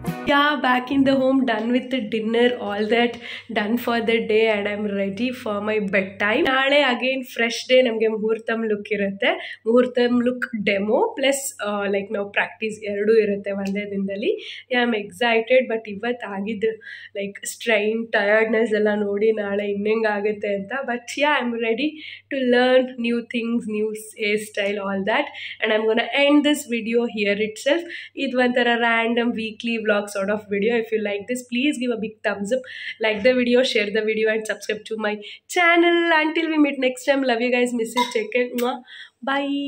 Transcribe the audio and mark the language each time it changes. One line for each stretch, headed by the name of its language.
English: Yeah, back in the home, done with the dinner, all that done for the day, and I'm ready for my bedtime.
Kannada: ನಾಳೆ again fresh day. ನಮಗೆ ಮುಹೂರ್ತಮ್ look ಇರುತ್ತೆ. ಮುಹೂರ್ತಮ್ look demo plus like ನಾವು practice ಎರಡೂ ಇರುತ್ತೆ ಒಂದೇ ದಿನದಲ್ಲಿ.
English: I am excited.
Kannada: But ಇವತ್ತು ಆಗಿದ್ದು ಲೈಕ್ ಸ್ಟ್ರೈನ್, ಟಯರ್ಡ್ನೆಸ್ ಎಲ್ಲ ನೋಡಿ ನಾಳೆ ಇನ್ನೆಂಗೆ ಆಗುತ್ತೆ ಅಂತ.
English: But I am ready to learn new things, new hairstyle, all that. And I'm gonna end this video here itself.
Kannada: ಇದು ಒಂಥರ
English: Random weekly vlog sort of video. If you like this, please give a big thumbs up, like the video, share the video, and subscribe to my channel. Until we meet next time, love you guys, miss you, take care, bye.